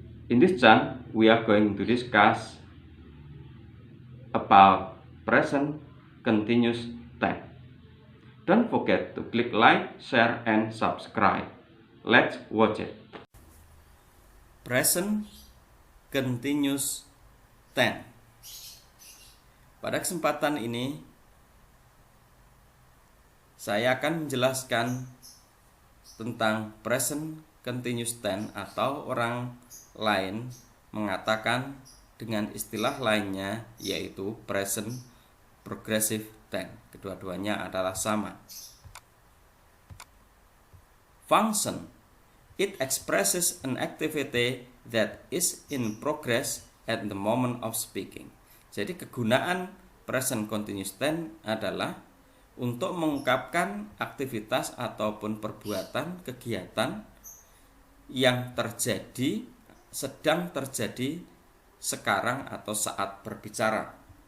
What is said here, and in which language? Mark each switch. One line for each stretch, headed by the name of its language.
English: In this channel, we are going to discuss about present continuous tense. Don't forget to click like, share, and subscribe. Let's watch it. Present continuous tense.
Indonesian: Pada kesempatan ini, saya akan menjelaskan tentang present continuous tense, atau orang lain mengatakan dengan istilah lainnya yaitu present progressive tense. Kedua-duanya adalah sama.
English: Function: it expresses an activity that is in progress at the moment of speaking.
Indonesian: Jadi kegunaan present continuous tense adalah untuk mengungkapkan aktivitas ataupun perbuatan, kegiatan yang terjadi, sedang terjadi sekarang atau saat berbicara.